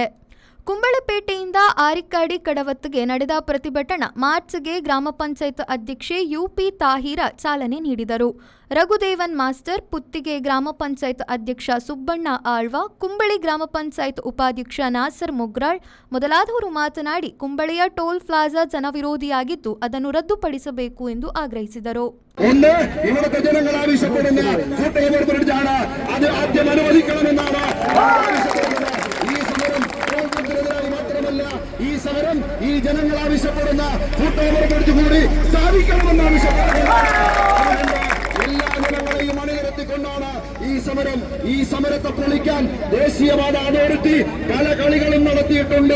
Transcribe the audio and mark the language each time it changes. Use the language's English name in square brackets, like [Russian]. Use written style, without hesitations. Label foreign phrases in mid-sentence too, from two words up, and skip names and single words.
[Kannada] ಕುಂಬಳೆಪೇಟೆಯಿಂದ ಆರಿಕಾಡಿ ಕಡವತ್ತಿಗೆ ನಡೆದ ಪ್ರತಿಭಟನಾ ಮಾರ್ಚ್ಗೆ ಗ್ರಾಮ ಪಂಚಾಯತ್ ಅಧ್ಯಕ್ಷೆ ಯುಪಿ ತಾಹಿರಾ ಚಾಲನೆ ನೀಡಿದರು. ರಘುದೇವನ್ ಮಾಸ್ಟರ್, ಪುತ್ತಿಗೆ ಗ್ರಾಮ ಪಂಚಾಯತ್ ಅಧ್ಯಕ್ಷ ಸುಬ್ಬಣ್ಣ ಆಳ್ವ, ಕುಂಬಳಿ ಗ್ರಾಮ ಪಂಚಾಯತ್ ಉಪಾಧ್ಯಕ್ಷ ನಾಸರ್ ಮೊಗ್ರಾಳ್ ಮೊದಲಾದವರು ಮಾತನಾಡಿ ಕುಂಬಳೆಯ [English] toll plaza [Kannada] ಜನವಿರೋಧಿಯಾಗಿದ್ದು ಅದನ್ನು ರದ್ದುಪಡಿಸಬೇಕು ಎಂದು ಆಗ್ರಹಿಸಿದರು. [Malayalam] ഈ സമരം ഈ ജനങ്ങൾ ആവശ്യപ്പെടുന്ന കൂടി സ്ഥാപിക്കണമെന്ന് ആവശ്യപ്പെടുന്നു. എല്ലാ ജനങ്ങളെയും അണിനിരത്തിക്കൊണ്ടാണ് ഈ സമരത്തെ പൊളിക്കാൻ ദേശീയവാദ അതോറിറ്റി പല കളികളും നടത്തിയിട്ടുണ്ട്.